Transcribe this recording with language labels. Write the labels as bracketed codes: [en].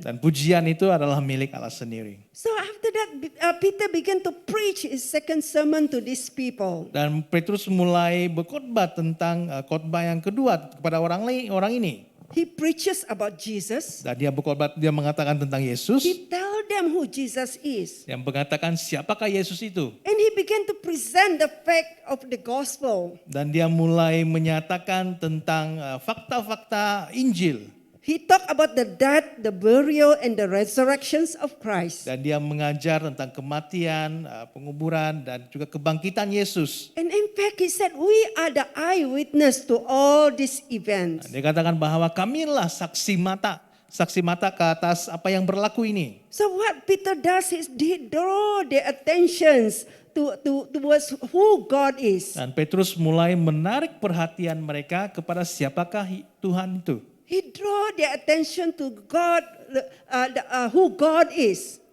[id] Dan pujian itu adalah milik Allah sendiri. [en] So after that, Peter began to preach his second sermon to these people. [id] Dan Petrus mulai berkhotbah tentang khotbah yang kedua kepada orang ini. [en] He preaches about Jesus. [id] Dan dia berkhotbah, dia mengatakan tentang Yesus. [en] He tell them who Jesus is. [id] Yang mengatakan siapakah Yesus itu. [en] And he began to present the fact of the gospel. [id] Dan dia mulai menyatakan tentang fakta-fakta Injil. [en] He talked about the death, the burial, and the resurrections of Christ. [id] Dan dia mengajar tentang kematian, penguburan, dan juga kebangkitan Yesus. [en] And in fact, he said, we are the eyewitness to all these events. [id] Dia katakan bahwa kamilah saksi mata ke atas apa yang berlaku ini. [en] So what Peter does is he draw their attentions towards who God is. [id] Dan Petrus mulai menarik perhatian mereka kepada siapakah Tuhan itu. [en] He draw their attention to God, who God is.